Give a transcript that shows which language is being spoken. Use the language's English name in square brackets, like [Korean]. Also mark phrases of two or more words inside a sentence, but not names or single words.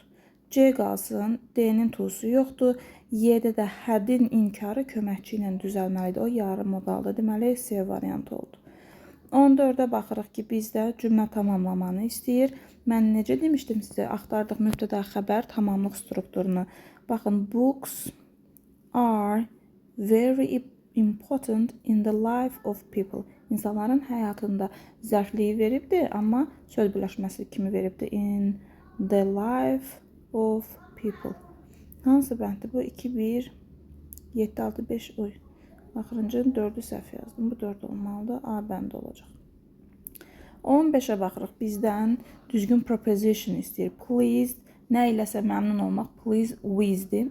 [Azerbaijani] C qalsın, D-nin tusu yoxdur. Y-də də hədin inkarı köməkçi ilə düzəlməlidir. O yarı modaldır. Deməli, C variantı oldu. 14-ə baxırıq ki, bizdə cümlə tamamlamanı istəyir. Mən necə demişdim sizə, axtardıq mübtəda xəbər tamamlıq strukturunu. Baxın, [English] books are very important in the life of people. [Azerbaijani] İnsanların həyatında zərfliyi veribdir, amma söz birləşməsi kimi veribdir. [English] In the life of people. [Azerbaijani] Hansı bənddir bu? 2, 1, 7, 6, 5, oy. Axırıncının 4-ü səhv yazdım. Bu 4 olmalıdır. A bəndi olacaq. 15-ə baxırıq. Bizdən düzgün preposition istəyir. Pleased, nə iləsə məmnun olmaq. [English] Pleased with'dir.